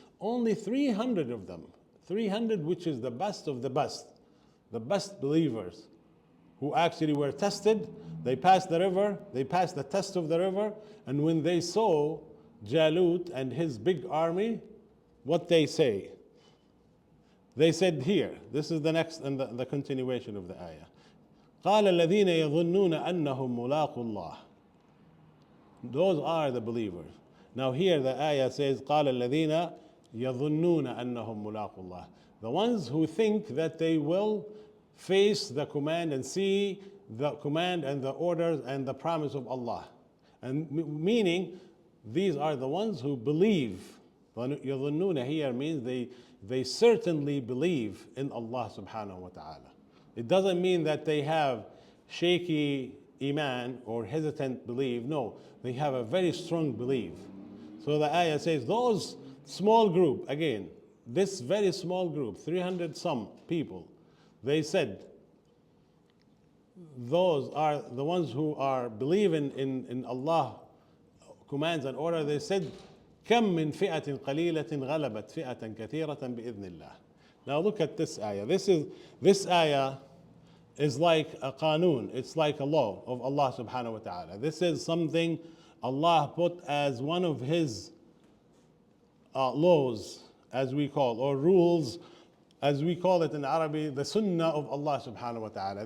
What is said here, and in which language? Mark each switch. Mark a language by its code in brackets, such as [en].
[en] Only 300 of them, 300, which is the best of the best believers, who actually were tested. They passed the river, they passed the test of the river, and when they saw Jalut and his big army, what they say? They said here, this is the next and the continuation of the ayah. [ar] قال الذين يظنون أنهم ملاقو الله. [en] Those are the believers. Now here the ayah says [ar] قال الذين يظنون أنهم ملاقو الله. [en] The ones who think that they will face the command and see the command and the orders and the promise of Allah. And meaning, these are the ones who believe. يظنون here means they certainly believe in Allah subhanahu wa ta'ala. It doesn't mean that they have shaky iman or hesitant belief. No, they have a very strong belief. So the ayah says those small group, again, this very small group, 300 some people, they said, those are the ones who are believing in Allah commands and order. They said, [ar] كم من فئة قليلة غلبت فئة كثيرة بإذن الله. [en] Now look at this ayah. This ayah is like a qanun. It's like a law of Allah subhanahu wa ta'ala. This is something Allah put as one of His laws, as we call, or rules, as we call it in Arabic, the sunnah of Allah subhanahu wa ta'ala.